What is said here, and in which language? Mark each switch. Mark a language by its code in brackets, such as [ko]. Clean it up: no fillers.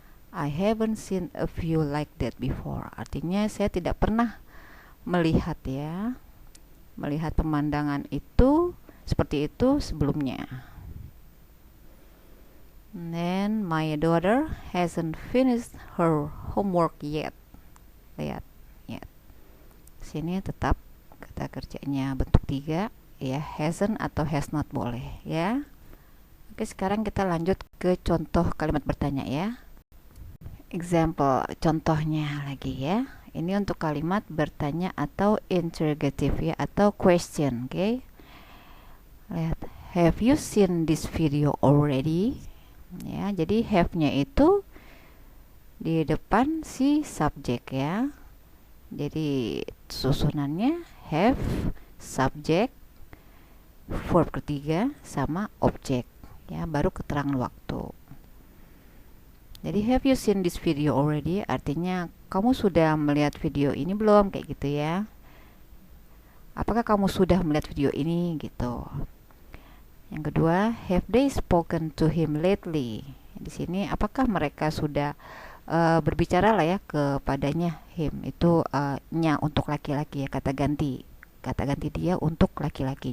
[en] I haven't seen a view like that before. [id] Artinya saya tidak pernah melihat ya. Melihat pemandangan itu seperti itu sebelumnya. [en] And then my daughter hasn't finished her homework yet. [id] Lihat, yet. Sini tetap kata kerjanya bentuk 3 ya, hasn't atau has not boleh ya. Oke, sekarang kita lanjut ke contoh kalimat bertanya ya. Example, contohnya lagi ya. Ini untuk kalimat bertanya atau interrogative ya, atau question, oke. [en] Lihat, have you seen this video already? [id] Ya, jadi have-nya itu di depan si subject ya. Jadi susunannya have, subject, verb ketiga sama object ya, baru keterangan waktu. [en] Jadi have you seen this video already? [id] Artinya kamu sudah melihat video ini belum, kayak gitu ya. Apakah kamu sudah melihat video ini gitu. Yang kedua, [en] have they spoken to him lately? [id] Di sini apakah mereka sudah berbicara lah ya kepadanya. Him itu nya untuk laki-laki ya, kata ganti dia untuk laki-laki.